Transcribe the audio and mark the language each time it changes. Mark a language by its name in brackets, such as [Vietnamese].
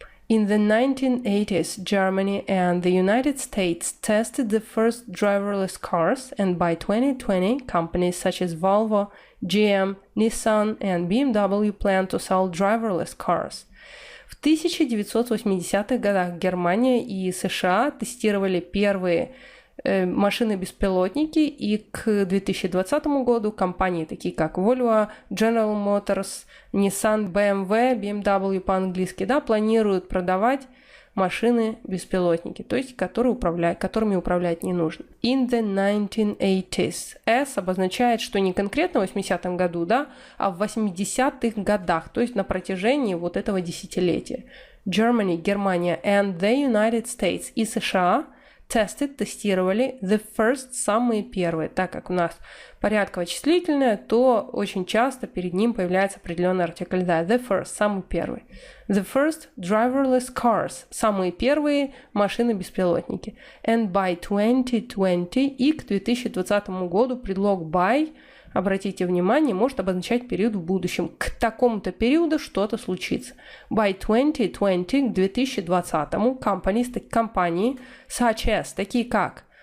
[English] In the 1980s, Germany and the United States tested the first driverless cars, and by 2020, companies such as Volvo, GM, Nissan, and BMW plan to sell driverless cars. [Russian] В 1980-х годах Германия и США тестировали первые машины-беспилотники, и к 2020 году компании, такие как Volvo, General Motors, Nissan, BMW по-английски, да, планируют продавать машины-беспилотники, то есть которыми управлять не нужно. [English] In the 1980s. [Russian] S обозначает, что не конкретно в 80-м году, да, а в 80-х годах, то есть на протяжении вот этого десятилетия. [English] Germany, [Russian] Германия, [English] and the United States [Russian] и США тестировали [English] the first, [Russian] самые первые. Так как у нас порядковое числительное, то очень часто перед ним появляется определенный артикль да, [English] the first, [Russian] самый первый. [English] The first driverless cars, [Russian] самые первые машины-беспилотники. [English] And by 2020, [Russian] и к 2020 году предлог by, обратите внимание, может обозначать период в будущем. К такому-то периоду что-то случится. [English] By 2020, [Russian] к 2020, компании, [English] such as, [Russian] такие как